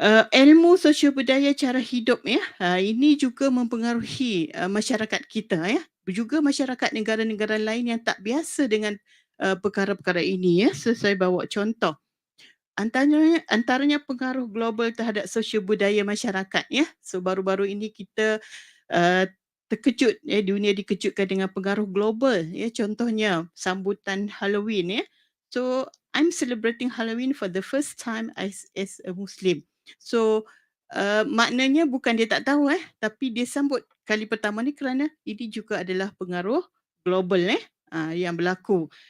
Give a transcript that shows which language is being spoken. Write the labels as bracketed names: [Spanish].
[Malay] Ilmu sosial budaya cara hidup, ya, ini juga mempengaruhi masyarakat kita, ya. Juga masyarakat negara-negara lain yang tak biasa dengan perkara-perkara ini ya. So saya bawa contoh. Antaranya pengaruh global terhadap sosial budaya masyarakat ya. So baru-baru ini kita terkejut ya, dunia dikejutkan dengan pengaruh global ya. Contohnya sambutan Halloween ya. [English] So I'm celebrating Halloween for the first time as a Muslim. [Malay] So maknanya bukan dia tak tahu tapi dia sambut kali pertama ni kerana ini juga adalah pengaruh global yang berlaku.